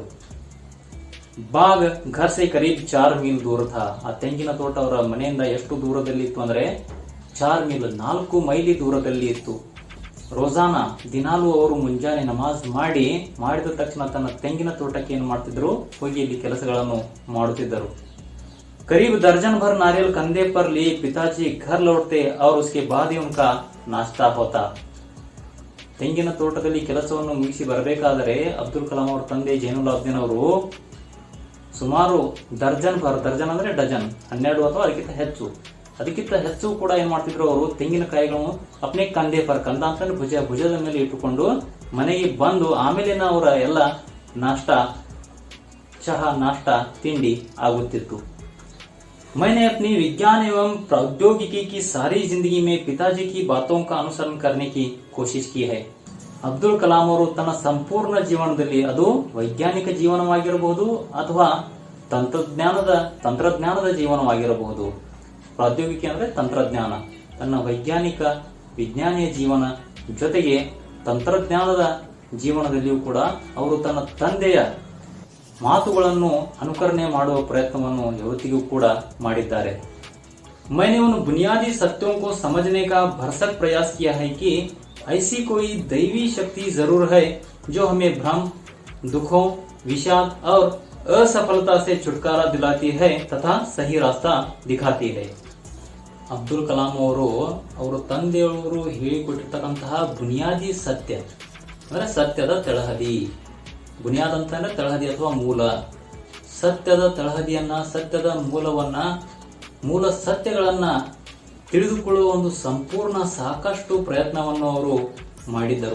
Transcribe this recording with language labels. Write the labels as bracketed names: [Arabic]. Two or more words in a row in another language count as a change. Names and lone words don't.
[Hindi] बाग घर से करीब 4 मील दूर था. [Kannada] ಆ ತೆಂಗಿನ ತೋಟ ಅವರ ಮನೆಯಿಂದ ಎಷ್ಟು ದೂರದಲ್ಲಿ ಇತ್ತು ಅಂದ್ರೆ 4 ಮೀಲ್, 4 ಮೈಲಿ ದೂರದಲ್ಲಿ ಇತ್ತು. ರೋಜಾನ, ದಿನಾಲೂ ಅವರು ಮುಂಜಾನೆ ನಮಾಜ್ ಮಾಡಿದ ತಕ್ಷಣ ತನ್ನ ತೆಂಗಿನ ತೋಟಕ್ಕೆ ಏನು ಮಾಡ್ತಿದ್ರು, ಹೋಗಿ ಇಲ್ಲಿ ಕೆಲಸಗಳನ್ನು ಮಾಡುತ್ತಿದ್ದರು. [Hindi] करीब दर्जन भर नारियल कंधे पर लिए पिताजी घर लौटते और उसके बाद ही उनका नाश्ता होता. [Kannada] ತೆಂಗಿನ ತೋಟದಲ್ಲಿ ಕೆಲಸವನ್ನು ಮುಗಿಸಿ ಬರಬೇಕಾದರೆ ಅಬ್ದುಲ್ ಕಲಾಂ ಅವರ ತಂದೆ ಜೈನುಲಾಬ್ದೀನ್ ಅವರು ಸುಮಾರು ದರ್ಜನ್ ಅಂದ್ರೆ ಡಜನ್, 12 ಅಥವಾ ಅದಕ್ಕಿಂತ ಹೆಚ್ಚು ಕೂಡ ಏನ್ ಮಾಡ್ತಿದ್ರು, ಅವರು ತೆಂಗಿನಕಾಯಿಗಳನ್ನು [Hindi] अपने कंधे पर, [Kannada] ಕಂದ ಅಂತಂದ್ರೆ ಭುಜದ ಮೇಲೆ ಇಟ್ಟುಕೊಂಡು ಮನೆಗೆ ಬಂದು ಆಮೇಲೆ ಅವರ ಎಲ್ಲ ಚಹಾ ನಾಷ್ಟ ತಿಂಡಿ ಆಗುತ್ತಿತ್ತು. [Hindi] मैंने अपनी विज्ञान एवं प्रौद्योगिकी की सारी जिंदगी में पिताजी की बातों का अनुसरण करने की कोशिश की है. [Kannada] ಅಬ್ದುಲ್ ಕಲಾಂ ಅವರು ತನ್ನ ಸಂಪೂರ್ಣ ಜೀವನದಲ್ಲಿ, ಅದು ವೈಜ್ಞಾನಿಕ ಜೀವನವಾಗಿರಬಹುದು ಅಥವಾ ತಂತ್ರಜ್ಞಾನದ ಜೀವನವಾಗಿರಬಹುದು, ಪ್ರೌದ್ಯೋಗಿಕಿ ಅಂದ್ರೆ ತಂತ್ರಜ್ಞಾನ, ತನ್ನ ವಿಜ್ಞಾನಿಯ ಜೀವನ ಜೊತೆಗೆ ತಂತ್ರಜ್ಞಾನದ ಜೀವನದಲ್ಲಿಯೂ ಕೂಡ ಅವರು ತನ್ನ ತಂದೆಯ ಮಾತುಗಳನ್ನು ಅನುಕರಣೆ ಮಾಡುವ ಪ್ರಯತ್ನವನ್ನು ಯಾವತ್ತಿಗೂ ಕೂಡ ಮಾಡಿದ್ದಾರೆ. [Hindi] मैंने उन बुनियादी सत्यों को समझने का भरसक प्रयास किया है कि ऐसी कोई दैवी शक्ति जरूर है जो हमें भ्रम, दुखों, विषाद और असफलता से छुटकारा दिलाती है तथा सही रास्ता दिखाती है. [Kannada] ಅಬ್ದುಲ್ ಕಲಾಂ ಅವರು ಅವರ ತಂದೆಯವರು ಹೇಳಿಕೊಟ್ಟಿರ್ತಕ್ಕಂತಹ ಬುನಿಯಾದಿ ಸತ್ಯ ಅಂದ್ರೆ ಸತ್ಯದ ತಳಹದಿ. ಬುನಿಯಾದ್ ಅಂತಂದ್ರೆ ತಳಹದಿ ಅಥವಾ ಮೂಲ. ಸತ್ಯದ ತಳಹದಿಯನ್ನ, ಸತ್ಯದ ಮೂಲ ಸತ್ಯಗಳನ್ನ ತಿಳಿದುಕೊಳ್ಳುವ ಒಂದು ಸಂಪೂರ್ಣ ಸಾಕಷ್ಟು ಪ್ರಯತ್ನವನ್ನು ಅವರು ಮಾಡಿದ್ದರು.